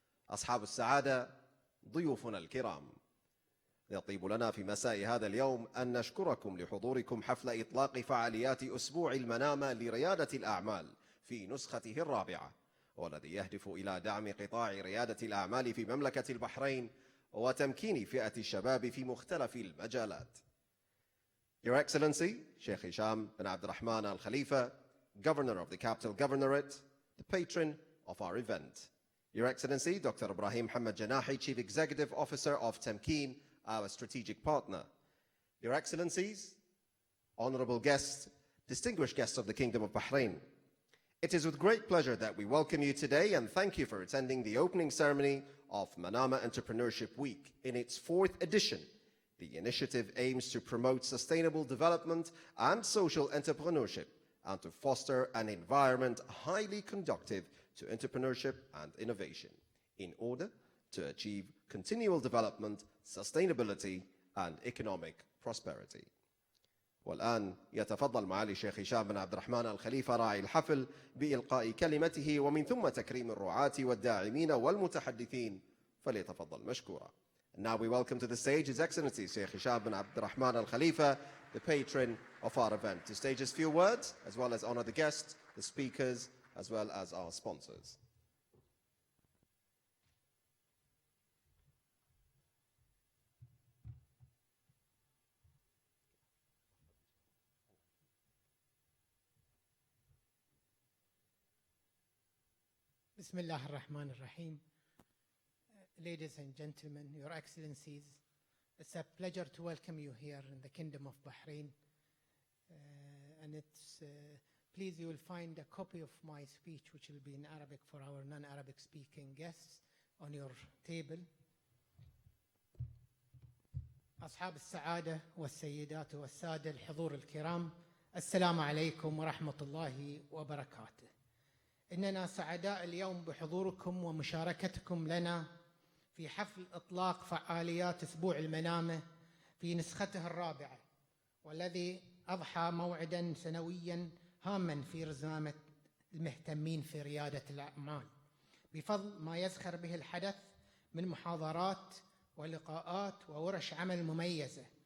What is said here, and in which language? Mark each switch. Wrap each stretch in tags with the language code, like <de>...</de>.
<ar>أصحاب السعادة، ضيوفنا الكرام، يطيب لنا في مساء هذا اليوم أن نشكركم لحضوركم حفل إطلاق فعاليات أسبوع المنامة لريادة الأعمال في نسخته الرابعة، والذي يهدف إلى دعم قطاع ريادة الأعمال في مملكة البحرين وتمكين فئة الشباب في مختلف المجالات.</ar> <en>Your Excellency, Sheikh Hisham bin Abd al-Rahman al-Khalifa, Governor of the Capital Governorate, the patron of our event. Your Excellency, Dr. Ibrahim Hamad Janahi, Chief Executive Officer of Temkeen, our strategic partner. Your Excellencies, honorable guests, distinguished guests of the Kingdom of Bahrain, it is with great pleasure that we welcome you today and thank you for attending the opening ceremony of MANAMA Entrepreneurship Week in its 4th edition. The initiative aims to promote sustainable development and social entrepreneurship and to foster an environment highly conducive to entrepreneurship and innovation in order to achieve continual development, sustainability and economic prosperity.</en> <ar>والآن يتفضل معالي الشيخ هشام بن عبد الرحمن الخليفة راعي الحفل بإلقاء كلمته ومن ثم تكريم الرعاة والداعمين والمتحدثين، فليتفضل مشكورا.</ar> <en>Now we welcome to the stage His Excellency Sheikh Hisham bin Abd al-Rahman al-Khalifa, the patron of our event, to stage his few words as well as honor the guests, the speakers, as well as our sponsors.</en> <ar>Bismillah ar-Rahman ar-Rahim.</ar> <en>Ladies and gentlemen, Your Excellencies, it's a pleasure to welcome you here in the Kingdom of Bahrain. And it's please you will find a copy of my speech, which will be in Arabic for our non-Arabic speaking guests, on your table.</en> <ar>أصحاب السعادة والسيدات والسادة الحضور الكرام، السلام عليكم ورحمة الله وبركاته. إننا سعداء اليوم بحضوركم ومشاركتكم لنا في حفل إطلاق فعاليات أسبوع المنامة في نسخته الرابعة، والذي أضحى موعدا سنويا هاما في رزانة المهتمين في ريادة الأعمال، بفضل ما يزخر به الحدث من محاضرات ولقاءات وورش عمل مميزة،</ar>